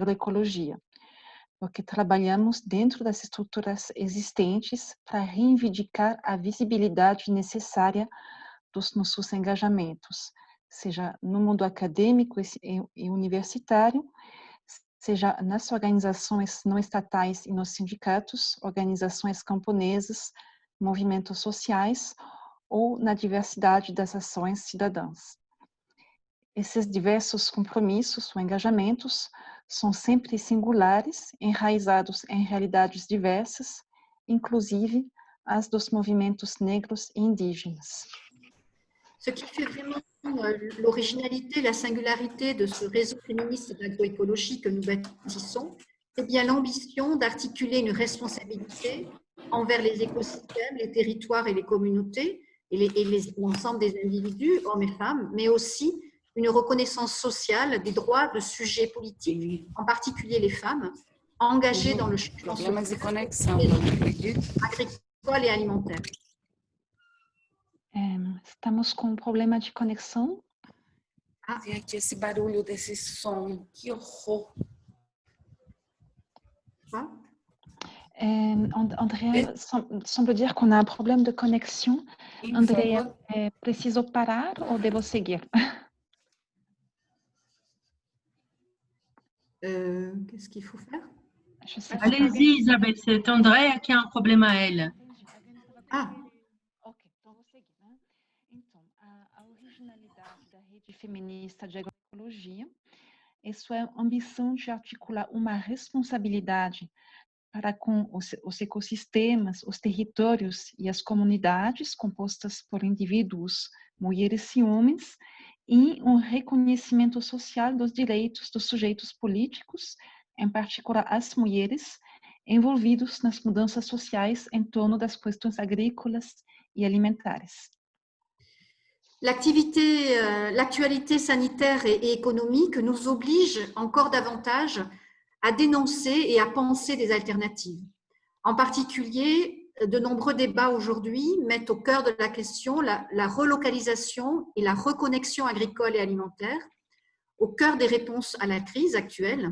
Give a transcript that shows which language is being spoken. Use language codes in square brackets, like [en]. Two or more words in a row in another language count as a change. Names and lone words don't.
[pt] agroecologia, porque trabalhamos dentro das estruturas existentes para reivindicar a visibilidade necessária dos nossos engajamentos, seja no mundo acadêmico e universitário, seja nas organizações não estatais e nos sindicatos, organizações camponesas, movimentos sociais, ou na diversidade das ações cidadãs. Esses diversos compromissos ou engajamentos são sempre singulares, enraizados em realidades diversas, inclusive as dos movimentos negros e indígenas. [fr] Ce qui fait vraiment l'originalité, la singularité de ce réseau féministe d'agroécologie que nous bâtissons, c'est bien l'ambition d'articuler une responsabilité envers les écosystèmes, les territoires et les communautés, et l'ensemble des individus, hommes et femmes, mais aussi une reconnaissance sociale des droits de sujets politiques, en particulier les femmes, engagées dans le changement agricole et alimentaire. [pt] Estamos com um problema de conexão. Tem aqui esse barulho desse som, que horror. [fr] Andrea, semble dire qu'on a un problème de connexion. [pt] Andrea, preciso parar ou devo seguir? [fr] Qu'est-ce qu'il faut faire? Allez-y, Isabelle, c'est Andrea qui a un problème à elle. [pt] Ah, ok, então vou seguir, né? Então, a originalidade da rede feminista de agroecologia é sua ambição de articular uma responsabilidade para com os ecossistemas, os territórios e as comunidades compostas por indivíduos, mulheres e homens, e um reconhecimento social dos direitos dos sujeitos políticos, em particular as mulheres, envolvidos nas mudanças sociais em torno das questões agrícolas e alimentares. [fr] L'actualité sanitaire et économique nous oblige encore davantage à dénoncer et à penser des alternatives. En particulier, de nombreux débats aujourd'hui mettent au cœur de la question la relocalisation et la reconnexion agricole et alimentaire, au cœur des réponses à la crise actuelle.